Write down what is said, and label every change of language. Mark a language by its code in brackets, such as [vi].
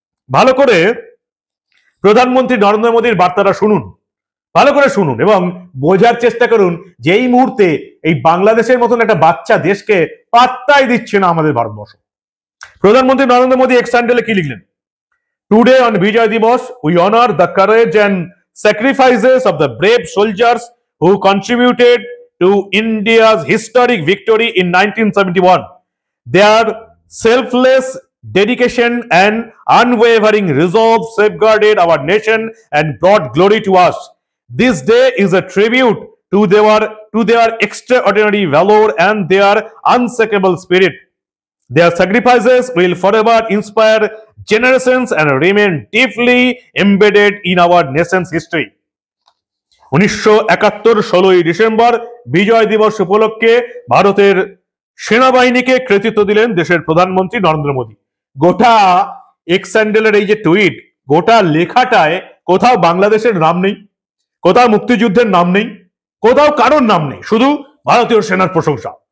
[bn] ভালো করে প্রধানমন্ত্রী নরেন্দ্র মোদীর বার্তাটা শুনুন, ভালো করে শুনুন এবং বোঝার চেষ্টা করুন যে এই মুহূর্তে এই বাংলাদেশের মতন একটা বাচ্চা দেশকে পাত্তাই দিচ্ছে না আমাদের ভারতবর্ষ। প্রধানমন্ত্রী নরেন্দ্র মোদী এক্স হ্যান্ডেলে কি লিখলেন? [en] Today on Vijay Divas, we honor the courage and sacrifices of the brave soldiers who contributed to India's historic victory in 1971. Their selfless dedication and unwavering resolve safeguarded our nation and brought glory to us. This day is a tribute to their extraordinary valor and their unshakable spirit. Their sacrifices will forever inspire generations and remain deeply embedded in our nation's history. [bn] 1971 16ই December বিজয় দিবস উপলক্ষে ভারতের সেনাবাহিনীকে কৃতিত্ব দিলেন দেশের প্রধানমন্ত্রী নরেন্দ্র মোদী। গোটা x হ্যান্ডেলের এই যে টুইট, গোটা লেখাটায় কোথাও বাংলাদেশের নাম নেই, কোথাও মুক্তিযুদ্ধের নাম নেই, কোথাও কারোর নাম নেই, শুধু ভারতীয় সেনার প্রশংসা।